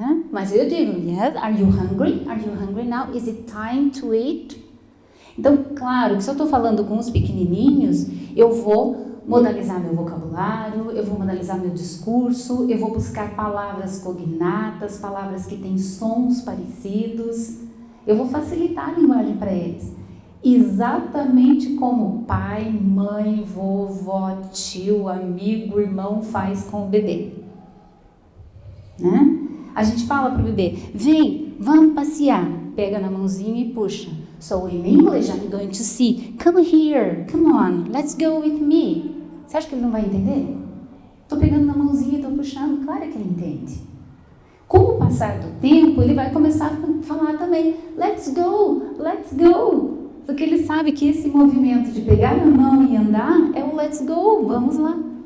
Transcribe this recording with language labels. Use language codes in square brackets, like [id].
[pt] Mas eu digo, [en] yes, are you hungry? Are you hungry now? Is it time to eat? [pt] Então, claro, que se eu estou falando com os pequenininhos, eu vou modalizar meu vocabulário, eu vou modalizar meu discurso, eu vou buscar palavras cognatas, palavras que têm sons parecidos, eu vou facilitar a linguagem para eles. Exatamente como pai, mãe, vovó, tio, amigo, irmão faz com o bebê, né? A gente fala para o bebê, vem, vamos passear, pega na mãozinha e puxa. [en] So in English I'm going to see, come here, come on, let's go with me. [pt] Você acha que ele não vai entender? Estou pegando na mãozinha e estou puxando, claro que ele entende. Com o passar do tempo, ele vai começar a falar também, [en] let's go, let's go. [pt] Porque ele sabe que esse movimento de pegar na mão e andar é o let's go, vamos lá.